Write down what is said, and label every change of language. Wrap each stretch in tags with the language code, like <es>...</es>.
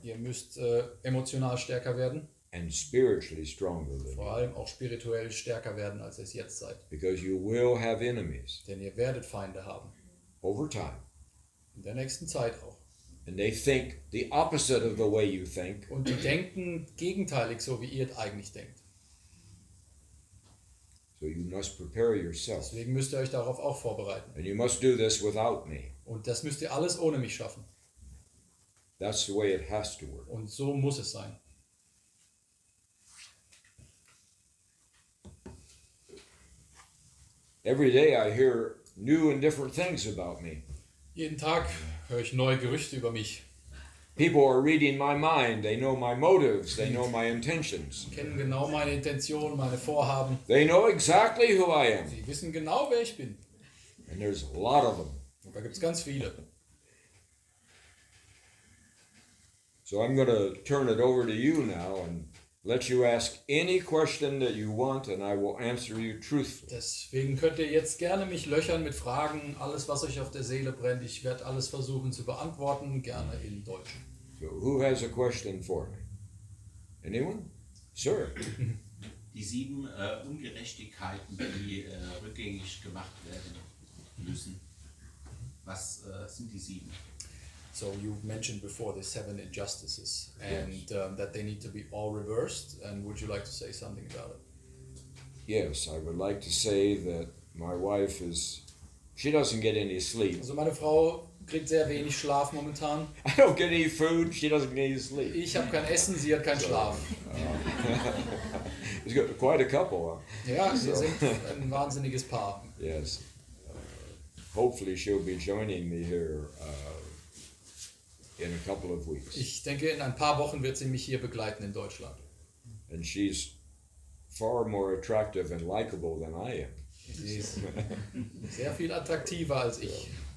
<de>Ihr müsst emotional stärker werden,</de> <en>and spiritually stronger than you</en> <de>vor</de> <en>are.</en> <de>allem auch spirituell stärker werden, als ihr es jetzt seid.</de> <en>Because you will have enemies</en> <de>Denn ihr werdet Feinde haben.</de> <en>over time.</en> <de>In der nächsten Zeit auch.</de> <en>And they think the opposite of the way you think.</en> <de>Und die denken gegenteilig, so wie ihr eigentlich denkt.</de> <en>So you must prepare yourself.</en> <de>Deswegen müsst ihr euch darauf auch vorbereiten.</de> <en>And you must do this without me.</en> <de>Und das müsst ihr alles ohne mich schaffen.</de> <en>That's the way it has to work.</en> <de>Und so muss es sein.</de> <en>Every day I hear new and different things about me.</en> <de>Jeden Tag höre ich neue Gerüchte über mich.</de> <en>People are reading my mind. They know my motives. They know my intentions.</en> <de>Kennen genau meine Intentionen, meine Vorhaben.</de> <en>They know exactly who I am.</en> <de>Sie wissen genau, wer ich bin.</de> <en>And there's a lot of them.</en> <de>Und da gibt es ganz viele.</de> <en>So I'm going to turn it over to you now and let you ask any question that you want, and I will answer you truthfully.</en> <de>Deswegen könnt ihr jetzt gerne mich löchern mit Fragen, alles was euch auf der Seele brennt. Ich werde alles versuchen zu beantworten, gerne in Deutsch.</de> <en>So who has a question for me? Anyone? Sir.</en> <de>Die 7 Ungerechtigkeiten, die rückgängig gemacht werden müssen. Was sind die 7?</de> <en>So you mentioned before the 7 injustices and that they need to be all reversed. And would you like to say something about it? Yes, I would like to say that my wife she doesn't get any sleep.</en> <de>Also meine Frau kriegt sehr wenig Schlaf momentan.</de> <en>I don't get any food, she doesn't get any sleep.</en> <de>Ich habe kein Essen, sie hat keinen Schlaf.</de> <en>It's got quite a couple, huh?</en> <de>Ja, wir sind ein wahnsinniges Paar.</de> <en>Yes. Hopefully she'll be joining me here in a couple of weeks.</en> <de>Ich denke, in ein paar Wochen wird sie mich hier begleiten in Deutschland.</de> <en>And she's far more attractive and likable than I am.</en> <de>Sie ist sehr viel attraktiver als ich.</de>